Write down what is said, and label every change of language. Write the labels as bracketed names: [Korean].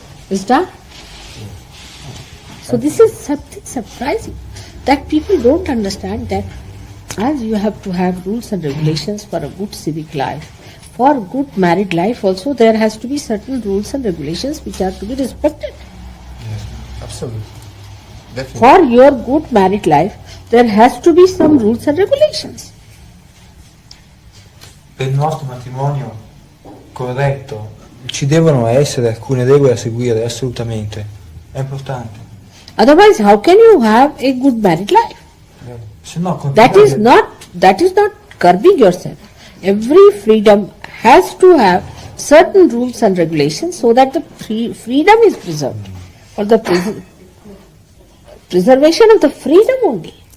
[English] Is that? So this is something surprising, that people don't understand that as you have to have rules and regulations for a good civic life, for good married life also there has to be certain rules and regulations which are to be respected. Yes, absolutely. Definitely. For your good married life, there has to be some rules and regulations. [Italian] Per il nostro matrimonio corretto ci devono essere alcune regole da seguire, assolutamente. È importante. [English] Otherwise, how can you have a good married life? [Italian] Se no, [English] That is not curbing yourself. Every freedom has to have certain rules and regulations so that the freedom is preserved. For the preservation of the freedom only.